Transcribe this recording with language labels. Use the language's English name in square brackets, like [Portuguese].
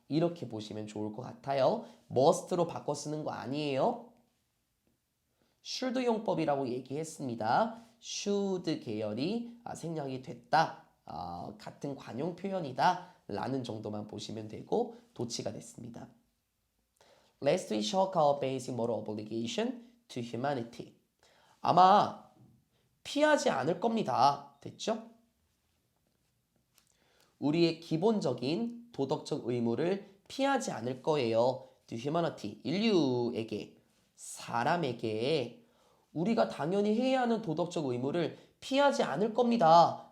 [Korean] 이렇게 보시면 좋을 것 같아요. must로 바꿔 쓰는 거 아니에요. should 용법이라고 얘기했습니다. should 계열이 생략이 됐다. 같은 관용 표현이다 라는 정도만 보시면 되고 도치가 됐습니다. [English] Lest we shock our basic moral obligation to humanity. [Korean] 아마 피하지 않을 겁니다. 됐죠? 우리의 기본적인 도덕적 의무를 피하지 않을 거예요. [English] To humanity, [Korean] 인류에게, 사람에게 우리가 당연히 해야 하는 도덕적 의무를 피하지 않을 겁니다.